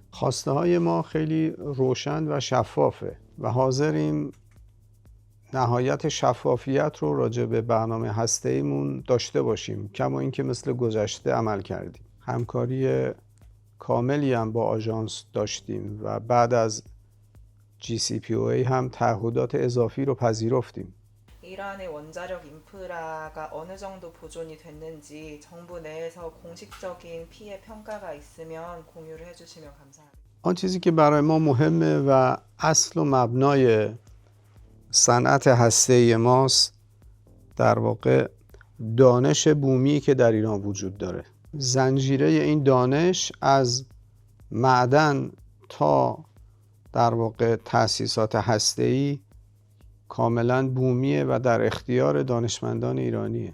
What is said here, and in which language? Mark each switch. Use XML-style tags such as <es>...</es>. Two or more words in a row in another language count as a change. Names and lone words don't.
<fa>خواسته های ما خیلی روشن و شفافه و حاضریم نهایت شفافیت رو راجع به برنامه هسته‌ایمون داشته باشیم، کما اینکه مثل گذشته عمل کردیم. همکاری کاملی هم با آژانس داشتیم و بعد از GCPOA هم تعهدات اضافی رو پذیرفتیم.</fa> <ko>이란의 원자력 인프라가 어느 정도 보존이 됐는지 정부 내에서 공식적인 피해 평가가 있으면 공유를 해주시면 감사하겠습니다.</ko> <fa>آن چیزی که برای ما مهمه و اصل و مبنای صنعت هسته‌ای ماست در واقع دانش بومی که در ایران وجود داره. زنجیره این دانش از معدن تا در واقع تأسیسات هسته‌ای کاملا بومیه و در اختیار دانشمندان ایرانیه.</fa>